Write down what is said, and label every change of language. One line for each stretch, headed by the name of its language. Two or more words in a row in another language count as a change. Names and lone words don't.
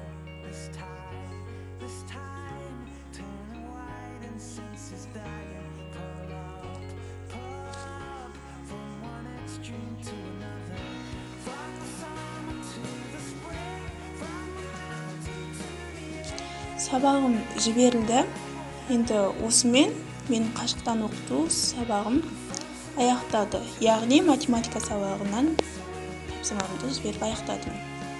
English: This time, turning white and senses dying. Pull up from one extreme to another. From the summer to the spring, from the mountain to the air.
Kazakh: Сабағым жіберілді. Енді осымен мен қашықтан оқыту сабағым аяқтады. Яғни математика сабағынан тапсырмамды жіберіп аяқтадым.